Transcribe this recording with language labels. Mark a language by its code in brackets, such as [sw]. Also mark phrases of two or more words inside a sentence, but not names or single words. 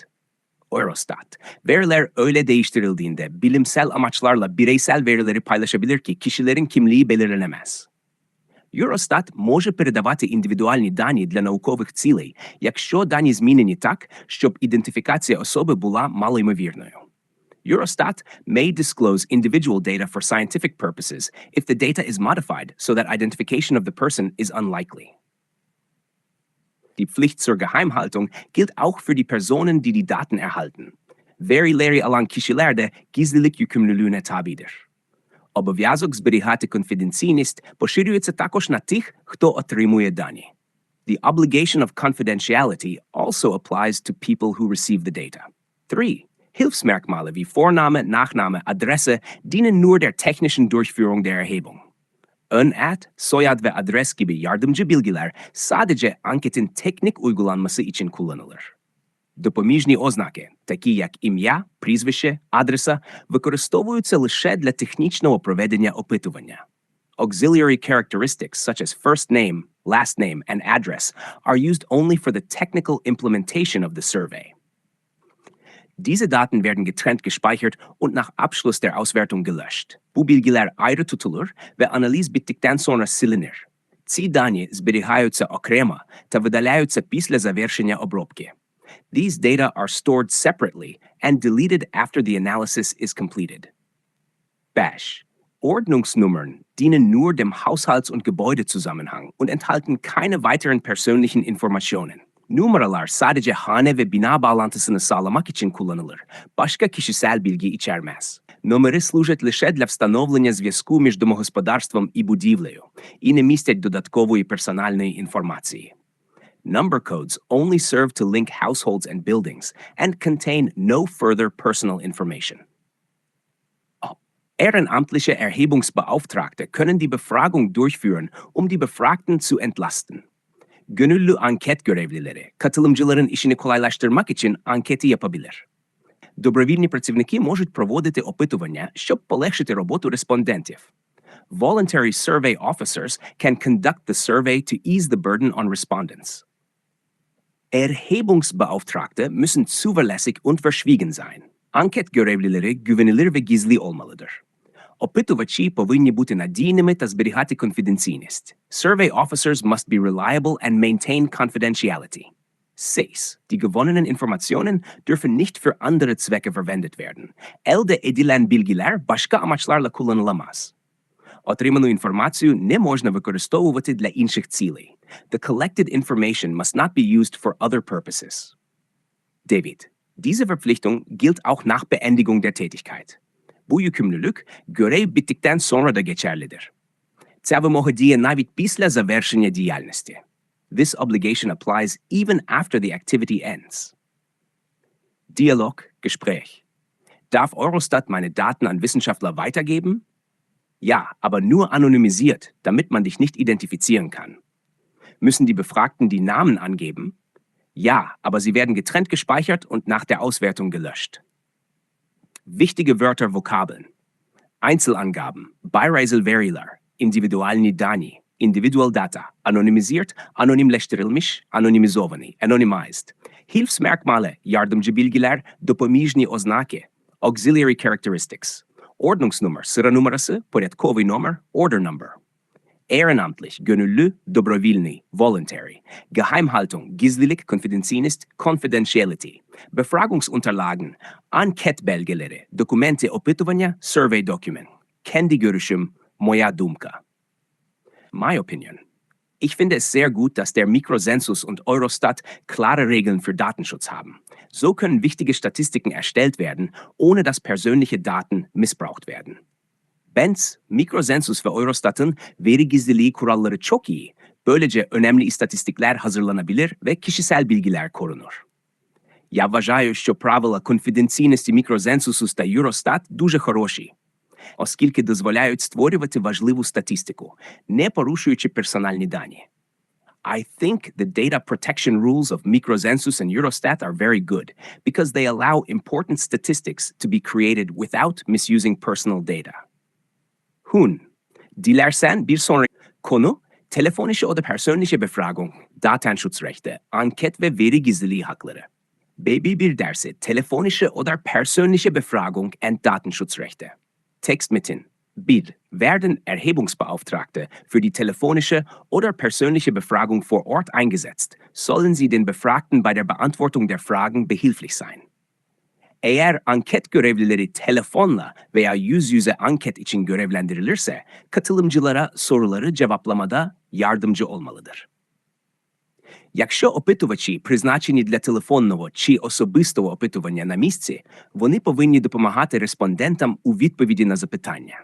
[tr] Eurostat, veriler öyle değiştirildiğinde bilimsel amaçlarla bireysel verileri paylaşabilir ki kişilerin kimliği belirlenemez. [uk] Eurostat може передавати індивідуальні дані для наукових цілей, якщо дані змінені так, щоб ідентифікація особи була малоймовірною. [en] Eurostat may disclose individual data for scientific purposes if the data is modified so that identification of the person is unlikely. [de] Die Pflicht zur Geheimhaltung gilt auch für die Personen, die die Daten erhalten. [tr] Verileri alan kişiler de gizlilik yükümlülüğüne tabidir. [uk] Обов'язок зберігати конфіденційність поширюється також на тих, хто отримує дані. [en] The obligation of confidentiality also applies to people who receive the data. [de] 3. Hilfsmerkmale wie Vorname, Nachname, Adresse dienen nur der technischen Durchführung der Erhebung. [tr] Ön-ad, soyad ve adres gibi yardımcı bilgiler sadece anketin teknik uygulanması için kullanılır. [uk] Допоміжні ознаки, такі як ім'я, прізвище, адреса, використовуються лише для технічного проведення опитування. [en] Auxiliary characteristics such as first name, last name, and address are used only for the technical implementation of the survey. [de] Diese Daten werden getrennt gespeichert und nach Abschluss der Auswertung gelöscht. [tr] Bu bilgiler ayrı tutulur ve analiz bittikten sonra silinir. [uk] Ці дані зберігаються окремо та видаляються після завершення обробки. [en] These data are stored separately and deleted after the analysis is completed. Bash. [de] Ordnungsnummern dienen nur dem Haushalts- und Gebäudezusammenhang und enthalten keine weiteren persönlichen Informationen. [tr] Numaralar sadece hane ve bina bağlantısını sağlamak için kullanılır. Başka kişisel bilgi içermez. [uk] Номери служать лише для встановлення зв'язку між домогосподарством і будівлею і не містять додаткової персональної інформації. [en] Number codes only serve to link households and buildings and contain no further personal information. [de] Ehrenamtliche Erhebungsbeauftragte können die Befragung durchführen, um die Befragten zu entlasten. [tr] Gönüllü anket görevlileri, katılımcıların işini kolaylaştırmak için anketi yapabilir. [uk] Добровільні працівники можуть проводити опитування, щоб полегшити роботу респондентів. [en] Voluntary survey officers can conduct the survey to ease the burden on respondents. [de] Erhebungsbeauftragte müssen zuverlässig und verschwiegen sein. [tr] Anket görevlileri güvenilir ve gizli olmalıdır. [uk] Опитувачі повинні бути надійними та зберігати конфіденційність. [en] Survey officers must be reliable and maintain confidentiality. [de] 6. Die gewonnenen Informationen dürfen nicht für andere Zwecke verwendet werden. [tr] Elde edilen bilgiler başka amaçlarla kullanılamaz. [uk] Отриману інформацію не можна використовувати для інших цілей. [en] The collected information must not be used for other purposes. [de] David, diese Verpflichtung gilt auch nach Beendigung der Tätigkeit. [tr] Bu yükümlülük görev bittikten sonra da geçerlidir. [uk] Ця вимога діє навіть після завершення діяльності. [en] This obligation applies even after the activity ends. [de] Dialog, Gespräch. Darf Eurostat meine Daten an Wissenschaftler weitergeben? Ja, aber nur anonymisiert, damit man dich nicht identifizieren kann. Müssen die Befragten die Namen angeben? Ja, aber sie werden getrennt gespeichert und nach der Auswertung gelöscht. Wichtige Wörter, Vokabeln. Einzelangaben, [tr] Birazel veriler, [uk] індивідуальні дані, [en] individual data, [de] anonymisiert, anonimleştirilmiş, anonimizovani, anonymized. [tr] Hilfsmerkmale, yardımcı bilgiler, [uk] допоміжні ознаки, [en] auxiliary characteristics. [tr] Ordnungsnummer, sıra numarası, [uk] порядковий номер, [en] order number. [de] Ehrenamtlich, gönüllü, добровільний, voluntary. Geheimhaltung, gizlilik, confidentiality. Befragungsunterlagen, anketbelgeleri, [uk] документи опитування, [en] survey document. [tr] Kendi görüşüm, [uk] моя думка. [en] My opinion. [de] Ich finde es sehr gut, dass der Mikrozensus und Eurostat klare Regeln für Datenschutz haben. So können wichtige Statistiken erstellt werden, ohne dass persönliche Daten missbraucht werden. [tr] Benz, Mikrozensus ve Eurostat'ın veri gizliliği kuralları çok iyi. Böylece önemli istatistikler hazırlanabilir ve kişisel bilgiler korunur. [uk] Я вважаю, що правила конфіденційності мікрозенсусу та Eurostat дуже хороші, оскільки дозволяють створювати важливу статистику, не порушуючи персональні дані. [en] I think the data protection rules of Microzensus and Eurostat are very good because they allow important statistics to be created without misusing personal data. [tr] Hun. Dilersen bir sonraki konu, [de] telefonische oder persönliche Befragung, [tr] Datenschutzrechte, anket ve veri gizliliği hakları. Baby bir dersi, [de] telefonische oder persönliche Befragung und Datenschutzrechte. Textmetin. 1. Werden Erhebungsbeauftragte für die telefonische oder persönliche Befragung vor Ort eingesetzt, sollen sie den Befragten bei der Beantwortung der Fragen behilflich sein. [tr] Eğer anket görevlileri telefonla veya yüz yüze anket için görevlendirilirse, katılımcılara soruları cevaplamada yardımcı olmalıdır. [uk] Якщо опитувачі призначені для телефонного чи особистого опитування на місці, вони повинні допомагати респондентам у відповіді на запитання.